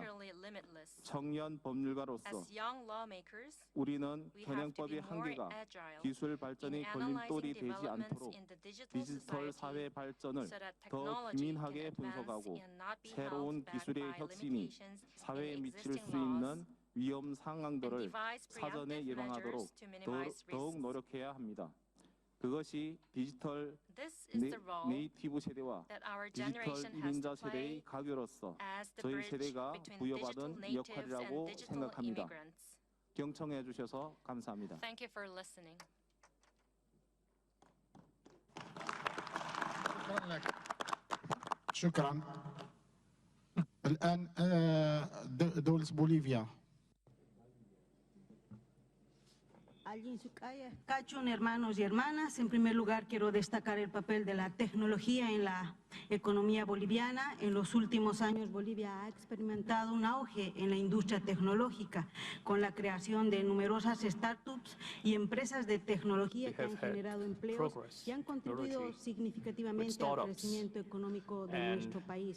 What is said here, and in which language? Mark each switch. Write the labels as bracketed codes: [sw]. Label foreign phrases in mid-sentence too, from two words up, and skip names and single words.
[ko] 청년 법률가로서 우리는 현행법의 한계가 기술 발전의 걸림돌이 되지 않도록 디지털 사회 발전을 더 기민하게 분석하고 새로운 기술의 혁신이 사회에 미칠 수 있는 위험 상황들을 사전에 예방하도록 더욱 노력해야 합니다. 그것이 디지털 네이티브 세대와 디지털 이민자 세대의 가교로서 저희 세대가 부여받은 역할이라고 생각합니다. 경청해 주셔서 감사합니다. [ar] شكرا. الآن دولة بوليفيا. [es] Hermanos y hermanas, en primer lugar quiero destacar el papel de la tecnología en la economía boliviana. En los últimos años Bolivia ha experimentado un auge en la industria tecnológica con la creación de numerosas startups y empresas de tecnología que han generado empleos y han contribuido significativamente al crecimiento económico de nuestro país.